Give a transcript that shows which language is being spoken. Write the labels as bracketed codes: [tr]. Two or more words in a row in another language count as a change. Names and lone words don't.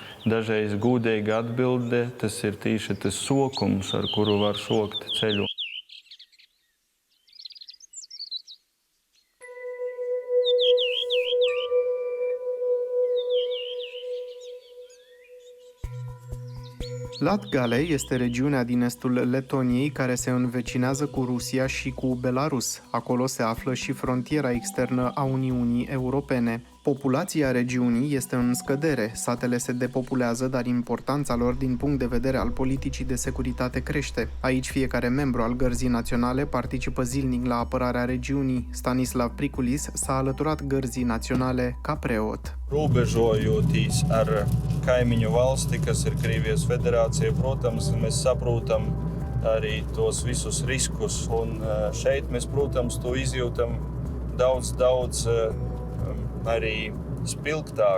[ltg] Dažreiz gūdīga atbilde, tas ir tieši tas sokums, ar kuru var sokt ceļu. [ro] Latgale este regiunea din estul Letoniei care se învecinează cu Rusia și cu Belarus. Acolo se află și frontiera externă a Uniunii Europene. Populația regiunii este în scădere, satele se depopulează, dar importanța lor din punct de vedere al politicii de securitate crește. Aici fiecare membru al Gărzii Naționale participă zilnic la apărarea regiunii. Stanislav Priculis s-a alăturat Gărzii Naționale ca preot. [lv] Robežojoties ar kaimiņu valsti, kas ir Krievijas federācija, protams, mēs saprotam arī tos visus riskus. Un šeit mēs, protams, to izjūtam daudz arī spilgtāk.